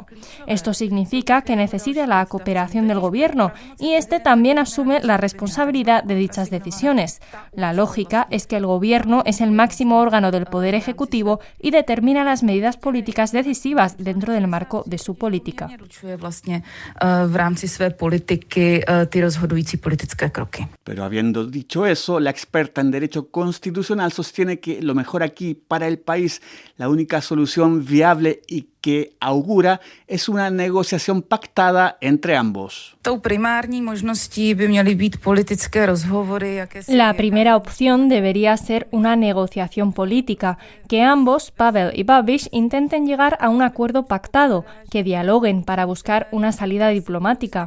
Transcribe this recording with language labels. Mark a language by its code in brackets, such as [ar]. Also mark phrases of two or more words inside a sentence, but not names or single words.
[es] Esto significa que necesita la cooperación del gobierno y este también asume la responsabilidad de dichas decisiones. La lógica es que el gobierno es el máximo órgano del poder ejecutivo y determina las medidas políticas decisivas dentro del marco de su política. [cs] V rámci své politiky ty rozhodující politické kroky. [es] Pero habiendo dicho eso, la experta en Derecho Constitucional sostiene que lo mejor aquí para el país, la única solución viable y que augura es una negociación pactada entre ambos. La primera opción debería ser una negociación política, que ambos, Pavel y Babiš, intenten llegar a un acuerdo pactado, que dialoguen para buscar una salida diplomática.